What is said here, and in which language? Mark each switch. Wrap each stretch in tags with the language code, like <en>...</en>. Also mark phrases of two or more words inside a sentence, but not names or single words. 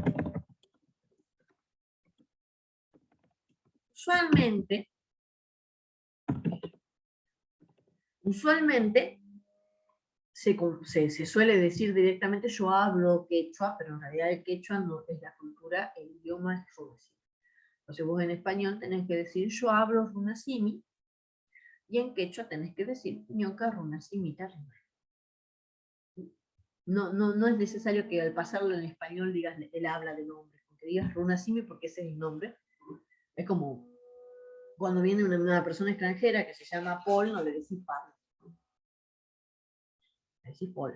<es>Usualmente se suele decir directamente yo hablo quechua, pero en realidad el quechua no es la cultura, el idioma es runasimi. Entonces vos en español tenés que decir yo hablo runasimi, y en quechua tenés que decir</es> <qu>ñoca runasimita rima.</qu> <es>No es necesario que al pasarlo en español digas el habla del hombre, porque digas runasimi porque ese es el nombre. Es como cuando viene una persona extranjera que se llama Paul, no le decís Pablo. Le decís Paul.</es>